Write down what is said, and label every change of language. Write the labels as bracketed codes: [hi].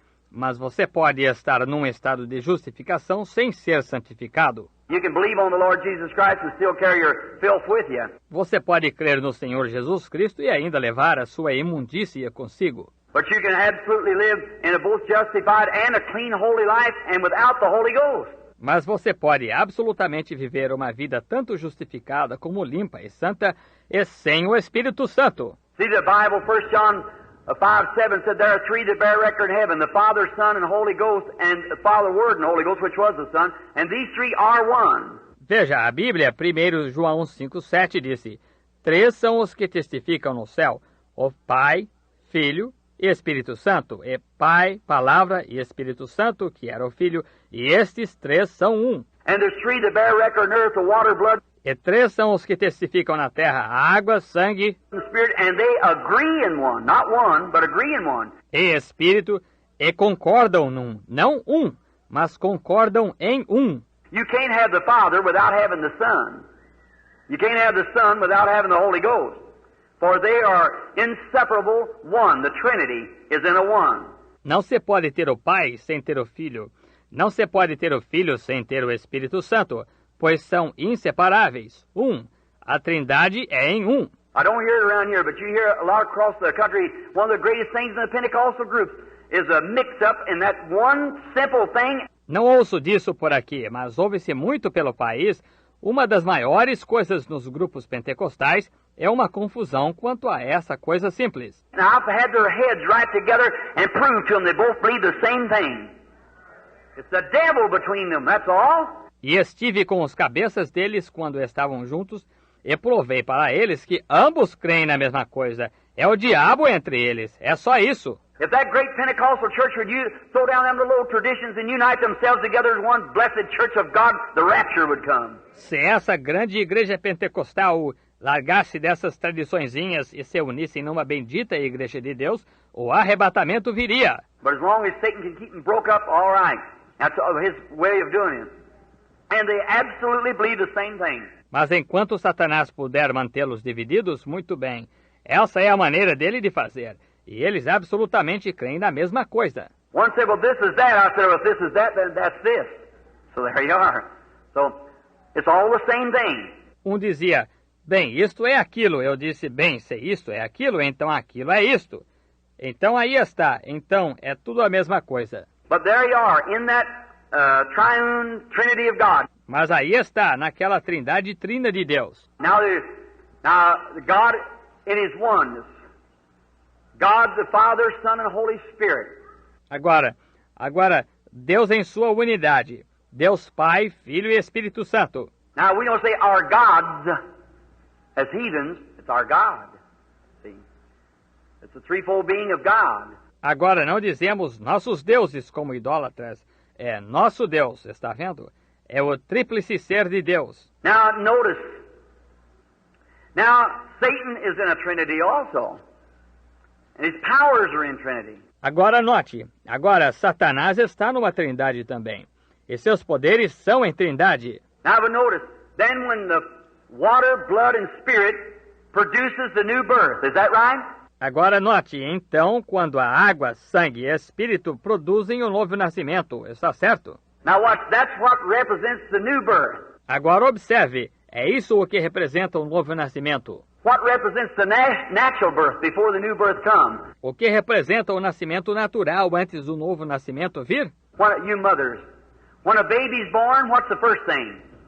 [pt] Mas você pode estar num estado de justificação sem ser santificado. [en] You can believe on the Lord Jesus Christ and still carry your filth with you. [pt] Você pode crer no Senhor Jesus Cristo e ainda levar a sua imundícia consigo. [en] But you can absolutely live in a both justified and a clean, holy life and without the Holy Ghost. [pt] Mas você pode absolutamente viver uma vida tanto justificada como limpa e santa e sem o Espírito Santo. [en] See the Bible, 1 John 5:7 said there are 3 that bear record in heaven, the Father, Son, and Holy Ghost, and the Father, Word, and Holy Ghost, which was the Son, and these 3 are one. [pt] Veja, a Bíblia, 1 João 5:7 disse, 3 são os que testificam no céu, o Pai, Filho e Espírito Santo, e Pai, Palavra e Espírito Santo, que era o Filho, e estes 3 são um. [en] And there's 3 that bear record on earth, the water, blood, [pt] E 3 são os que testificam na terra, a água, sangue [en] and spirit, and they agree in one, not one, but agree in one. [pt] e Espírito, e concordam num, não mas concordam em um. [en] You can't have the Father without having the Son. You can't have the Son without having the Holy Ghost. For they are inseparable one. The Trinity is in a one. [pt] Não se pode ter o Pai sem ter o Filho. Não se pode ter o Filho sem ter o Espírito Santo, pois são inseparáveis. A Trindade é em um. [en] I don't hear it around here, but you hear a lot across the country. One of the greatest things in the Pentecostal groups is a mix-up in that one simple thing. [pt] Não ouço disso por aqui, mas ouve-se muito pelo país. Uma das maiores coisas nos grupos pentecostais é uma confusão quanto a essa coisa simples. [en] Now, I've had their heads right together and proved to them they both believe the same thing. It's the devil between them, that's all. [pt] E estive com os cabeças deles quando estavam juntos e provei para eles que ambos creem na mesma coisa. É o diabo entre eles, é só isso. [en] If that great Pentecostal church would throw down them little traditions and unite themselves together as one blessed church of God, the rapture would come. [pt] Se essa grande igreja pentecostal largasse dessas tradiçõezinhas e se unissem numa bendita igreja de Deus, o arrebatamento viria. [en] But as long as Satan can keep them broke up, all right. That's his way of doing it. And they absolutely believe the same thing. [pt] Mas enquanto Satanás puder mantê-los divididos, muito bem. Essa é a maneira dele de fazer. E eles absolutamente creem na mesma coisa. [en] One said, well, this is that. I said, well, if this is that, then that's this. So there you are. So, it's all the same thing. [pt] Um dizia, bem, isto é aquilo. Eu disse, bem, se isto é aquilo, então aquilo é isto. Então aí está. Então é tudo a mesma coisa. [en] But there you are, in that triune Trinity of God. [pt] Mas aí está, naquela trindade trina de Deus. [en] Now God in His oneness. God the Father, Son, and Holy Spirit. [pt] Agora, Deus em sua unidade. Deus Pai, Filho e Espírito Santo. [en] Now we don't say our gods as heathens. It's our God. See? It's the threefold being of God. [pt] Agora não dizemos nossos deuses como idólatras. É nosso Deus, está vendo? É o tríplice ser de Deus. [en] Now notice. Now Satan is in a Trinity also. And his powers are in Trinity. [pt] Agora note. Agora Satanás está numa trindade também. E seus poderes são em trindade. [en] Now but notice. Then when the water, blood and spirit produces the new birth. Is that right? [pt] Agora note, então, quando a água, sangue e espírito produzem o novo nascimento, está certo? [en] Now watch, that's what represents the new birth. [pt] Agora observe, é isso o que representa o novo nascimento. [en] What represents the natural birth before the new birth comes? [pt] O que representa o nascimento natural antes do novo nascimento vir? [en] What, you mothers, when a baby's born, what's the first thing?